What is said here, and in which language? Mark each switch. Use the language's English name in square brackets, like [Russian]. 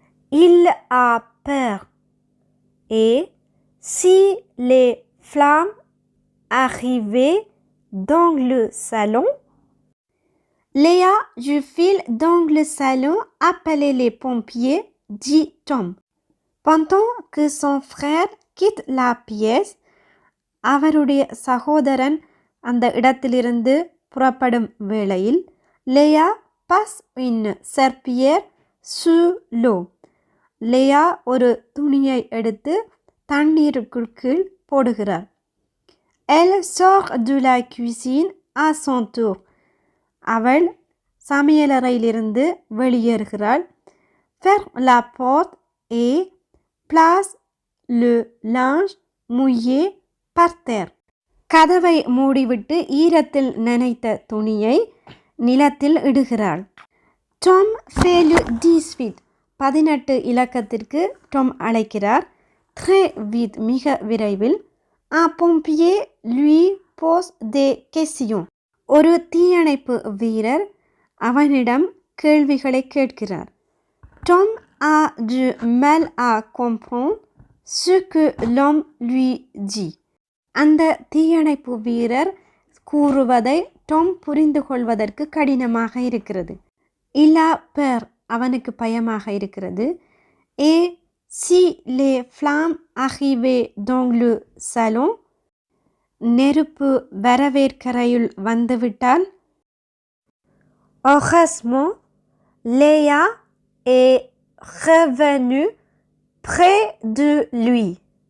[French] Il a peur. Et si les flammes arrivaient dans le salon, Léa, je file dans le salon appeler les pompiers, dit Tom. Pendant que son frère quitte la pièce, [Tamil] அவருடைய சகோதரன் அந்த இடத்திலிருந்து புறப்படும் வேளையில் Leah [French] passe une serpillière sous l'eau. [Tamil] Leah ஒரு துணியை எடுத்து தண்ணீருக்குள் கீழ் போடுகிறார். [French] Elle sort de la cuisine à son tour. [Tamil] அவள் சமையலறையிலிருந்து வெளியேறுகிறாள். [French] Ferme la porte et place le linge mouillé par terre. [Tamil] கதவை மூடிவிட்டு ஈரத்தில் நனைத்த துணியை நிலத்தில் இடுகிறாள். [French] Tom fait le 18. [Tamil] 18 இலக்கத்திற்கு Tom அழைக்கிறார். [French] Très vite, [Tamil] மிக விரைவில். [French] Un pompier lui pose des questions. [Tamil] ஒரு தீயணைப்பு வீரர் அவனிடம் கேள்விகளை கேட்கிறார். [French] Tom a du mal à comprendre ce que l'homme lui dit. [Tamil] அந்த தீயணைப்பு வீரர் கூறுவதை டாம் புரிந்து கொள்வதற்கு கடினமாக இருக்கிறது. [French] Il a peur, [Tamil] அவனுக்கு பயமாக இருக்கிறது. [French] Et si les flammes arrivaient dans le salon, [Tamil] நெருப்பு வரவேற்கரையுள் வந்துவிட்டால். [French] Heureusement, Léa est revenue près de lui.